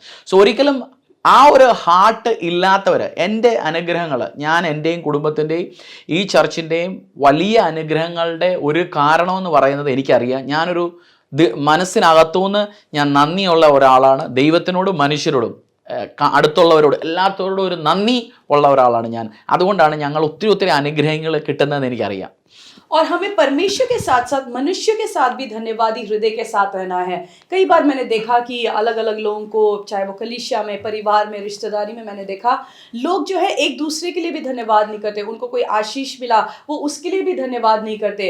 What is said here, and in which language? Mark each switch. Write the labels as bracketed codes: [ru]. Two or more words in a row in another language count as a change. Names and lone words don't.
[ml] സോ ഒരിക്കലും ആ ഒരു ഹാർട്ട് ഇല്ലാത്തവർ, എൻ്റെ അനുഗ്രഹങ്ങൾ, ഞാൻ എൻ്റെയും കുടുംബത്തിൻ്റെയും ഈ ചർച്ചിൻ്റെയും വലിയ അനുഗ്രഹങ്ങളുടെ ഒരു കാരണമെന്ന് പറയുന്നത് എനിക്കറിയാം. ഞാനൊരു മനസ്സിനകത്തുനിന്ന് ഞാൻ നന്ദിയുള്ള ഒരാളാണ്. ദൈവത്തിനോടും മനുഷ്യരോടും അടുത്തുള്ളവരോട് എല്ലാത്തോടും ഒരു നന്ദി ഉള്ള ഒരാളാണ് ഞാൻ. അതുകൊണ്ടാണ് ഞങ്ങൾ ഒത്തിരി ഒത്തിരി അനുഗ്രഹങ്ങൾ കിട്ടുന്നതെന്ന് എനിക്കറിയാം. [hi] और हमें परमेश्वर के साथ साथ मनुष्य के साथ भी धन्यवादी हृदय के साथ रहना है. कई बार मैंने देखा कि अलग अलग लोगों को, चाहे वो कलीसिया में, परिवार में, रिश्तेदारी में, मैंने देखा लोग जो है एक दूसरे के लिए भी धन्यवाद नहीं करते. उनको कोई आशीष मिला, वो उसके लिए भी धन्यवाद नहीं करते.